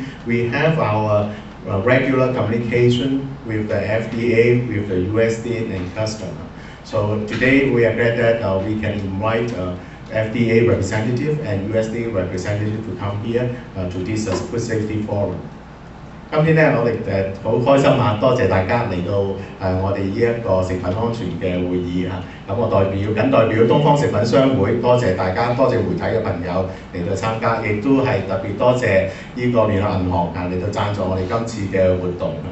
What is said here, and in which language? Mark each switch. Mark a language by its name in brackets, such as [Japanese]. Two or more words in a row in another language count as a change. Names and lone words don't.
[English] We have our regular communication with the FDA, with the USDA and Customs. So today we are glad that we can invite FDA representative and USDA representative to come here to this Food Safety Forum. [Cantonese] 今天咧，我哋好開心啊！多謝大家嚟到我哋呢一個食品安全嘅會議啊！咁我僅代表東方食品商會，多謝大家，多謝媒體嘅朋友嚟到參加，亦都係特別多謝呢個聯合銀行嚟到贊助我哋今次嘅活動啊！